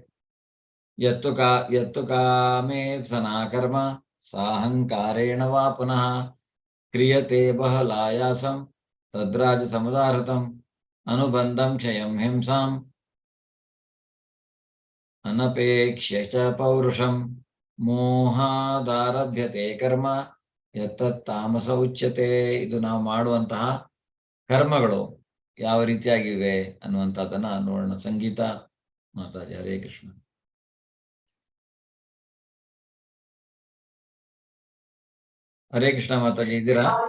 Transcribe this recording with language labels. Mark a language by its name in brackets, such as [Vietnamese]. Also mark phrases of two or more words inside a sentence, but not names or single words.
[Sanskrit] ಯತ್ತು ಕಾಮೇಪ್ಸ ನ ಕರ್ಮ ಸಾಹಂಕಾರೇಣ ವಾ ಪುನಃ ಕ್ರಿಯತೆ ಬಹಲಾಯಾಸಂ ತದ್ರಾಜ ಸಮುದಾಹೃತಂ ಅನುಬಂಧಂ ಕ್ಷಯಂ ಹಿಂಸಾಂ ಅನಪೇಕ್ಷ್ಯ ಚ ಪೌರುಷಂ ಮೋಹಾದಾರಭ್ಯತೆ ಕರ್ಮ ಯತ್ತತ್ ತಾಮಸ ಉಚ್ಯತೆ. [Kannada] ಇದು ನಾವು ಮಾಡುವಂತಹ ಕರ್ಮಗಳು ಯಾವ ರೀತಿಯಾಗಿವೆ ಅನ್ನುವಂಥದ್ದನ್ನ ನೋಡೋಣ. ಸಂಗೀತ ಮಾತಾಜಿ. ಹರೇ ಕೃಷ್ಣ. ಹರೇ ಕೃಷ್ಣ ಮಾತಾಜಿ, ಇದ್ದೀರಾ?